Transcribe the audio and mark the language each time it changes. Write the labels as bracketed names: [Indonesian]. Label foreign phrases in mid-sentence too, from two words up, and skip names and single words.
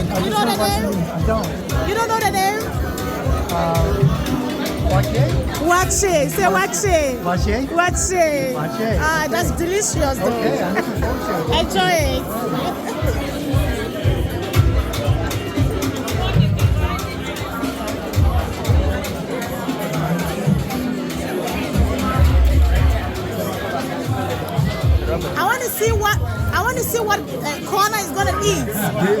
[English] You know the name? I don't. You don't know the name? Wache. Say wache. Wache? Wache. Wache. Ah, that's delicious though. Okay, I'm looking forward to it. Enjoy it. I want to see what Corner is gonna eat.